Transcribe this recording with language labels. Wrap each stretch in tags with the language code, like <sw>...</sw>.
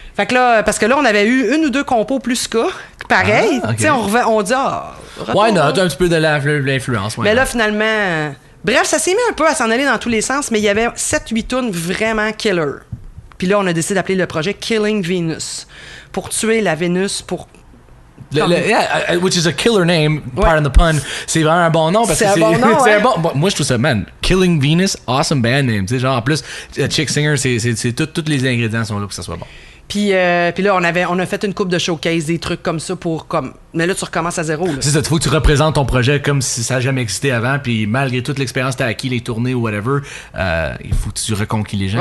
<fr>Fait que là, parce que là, on avait eu une ou deux compos plus pareil. Ah, okay. Tu sais, on dit,</fr> <en>why not?</en> <fr>Un petit peu de l'influence. Mais là, finalement... Bref, ça s'est mis un peu à s'en aller dans tous les sens, mais il y avait 7-8 tunes vraiment killer. Puis là, on a décidé d'appeler le projet Killing Venus. Pour tuer la Vénus, pour...</fr> <en>which is a killer name, pardon the pun.</en> <fr>C'est vraiment un bon nom. Parce c'est que un bon nom, c'est un bon, moi, je trouve ça, man, Killing Venus,</fr> <en>awesome band name.</en> <fr>Tu sais, genre, en plus, Chick Singer, c'est tous les ingrédients sont là pour que ça soit bon. Puis là, on a fait une coupe de showcase, des trucs comme ça pour comme. Mais là, tu recommences à zéro. Là. C'est ça, il faut que tu représentes ton projet comme si ça n'a jamais existé avant, puis malgré toute l'expérience que tu as acquis, les tournées ou whatever, il faut que tu reconquis les gens.</fr>